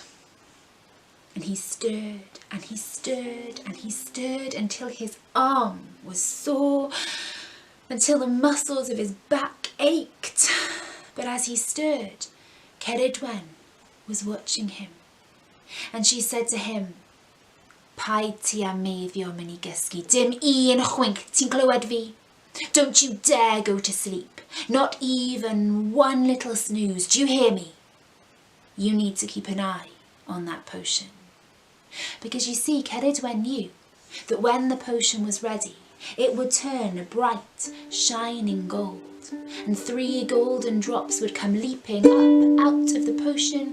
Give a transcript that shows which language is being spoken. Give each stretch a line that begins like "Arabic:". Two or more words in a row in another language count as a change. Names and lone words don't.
English: And he stirred, and he stirred, and he stirred until his arm was sore, until the muscles of his back ached. But as he stirred, Ceridwen was watching him. And she said to him,
Welsh: "Paid ti am meddwl yn ei gysgu, dim un chwink, ti'n clywed fi?
English: Don't you dare go to sleep, not even one little snooze, do you hear me? You need to keep an eye on that potion." Because you see, Ceridwen knew that when the potion was ready, it would turn a bright, shining gold, and 3 golden drops would come leaping up out of the potion.